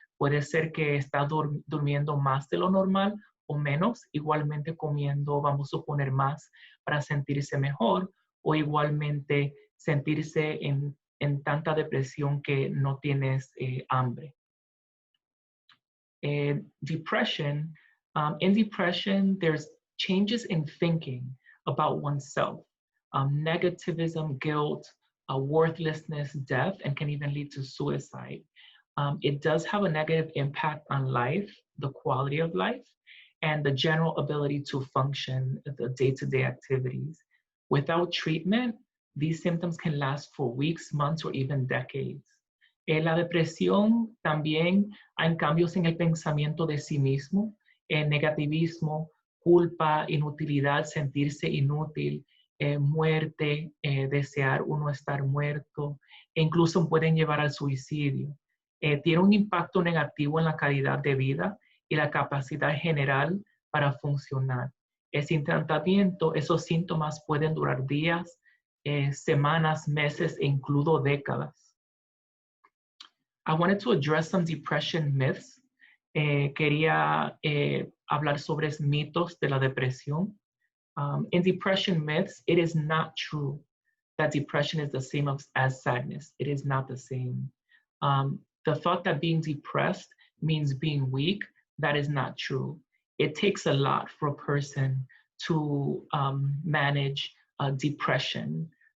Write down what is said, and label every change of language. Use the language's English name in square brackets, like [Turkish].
[Spanish] Puede ser que está durmiendo más de lo normal o menos, igualmente comiendo, vamos a suponer, más para sentirse mejor o igualmente sentirse en tanta depresión que no tienes hambre. [English] Depression, in depression, there's changes in thinking about oneself, negativism, guilt, worthlessness, death, and can even lead to suicide. It does have a negative impact on life, the quality of life, and the general ability to function the day-to-day activities. Without treatment, these symptoms can last for weeks, months, or even decades. [Spanish] La depresión también hay cambios en el pensamiento de sí mismo, negativismo, culpa, inutilidad, sentirse inútil, muerte, desear uno estar muerto, e incluso pueden llevar al suicidio. Tiene un impacto negativo en la calidad de vida y la capacidad general para funcionar. Sin tratamiento, esos síntomas pueden durar días, semanas, meses e incluso décadas. [English] I wanted to address some depression myths. [Spanish] Quería hablar sobre mitos de la depresión. [English] In depression myths, it is not true that depression is the same as sadness. It is not the same. The thought that being depressed means being weak, that is not true. It takes a lot for a person to manage depression.